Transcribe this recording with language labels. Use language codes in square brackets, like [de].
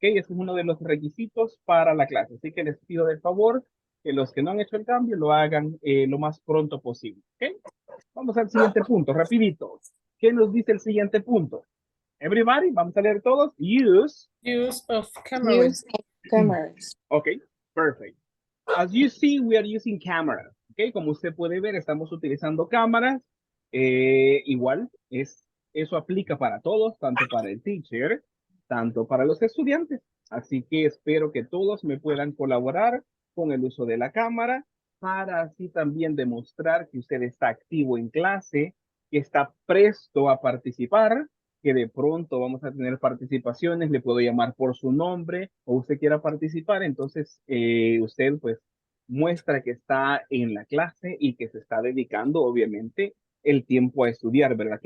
[es] Ese es uno de los requisitos para la clase, así que les pido de favor que los que no han hecho el cambio lo hagan lo más pronto posible, ¿ok? Vamos al siguiente punto, rapidito. ¿Qué nos dice el siguiente punto? [en] Everybody, [es] vamos a leer todos. [en] Use of cameras. Use of cameras. Okay, perfect. As you see, we are using cameras. [es] Okay, como usted puede ver, estamos utilizando cámaras. Igual, eso aplica para todos, tanto para el teacher, tanto para los estudiantes. Así que espero que todos me puedan colaborar con el uso de la cámara para así también demostrar que usted está activo en clase, que está presto a participar, que de pronto vamos a tener participaciones, le puedo llamar por su nombre o usted quiera participar, entonces usted pues muestra que está en la clase y que se está dedicando obviamente el tiempo a estudiar, ¿verdad?